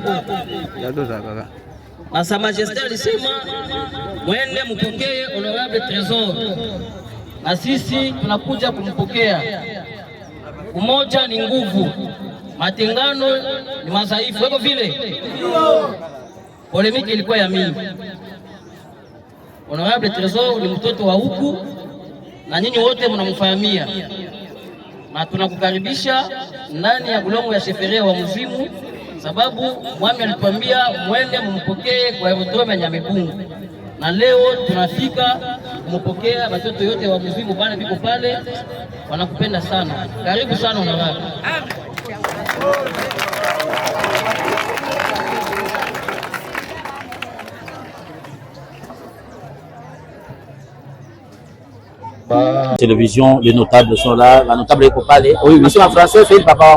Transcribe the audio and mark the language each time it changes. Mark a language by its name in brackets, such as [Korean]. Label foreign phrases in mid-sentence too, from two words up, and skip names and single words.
[Swahili] Na [French] Sa Majesté [Swahili] alisema mwende mpokee honorable Trésor. Na sisi tunakuja kumpokea. Umoja ni nguvu, matengano ni madhaifu. Weko vile? Polemiki ilikuwa ya mingi. Honorable Trésor ni mtoto wa huku na nyinyi wote mnamfahamia, na tunakukaribisha ndani ya bulongo ya sheferia wa mzimu, sababu mwami alituambia mwende mumpokee kwa aerodrome ya Nyamibungu, na leo tunafika kumpokea. Watoto yote wa mzimu bana biko pale, wanakupenda sana. Karibu sana honorable. [French] Télévision, les notables sont là, la notable est parler. Oui, monsieur en français, c'est le papa.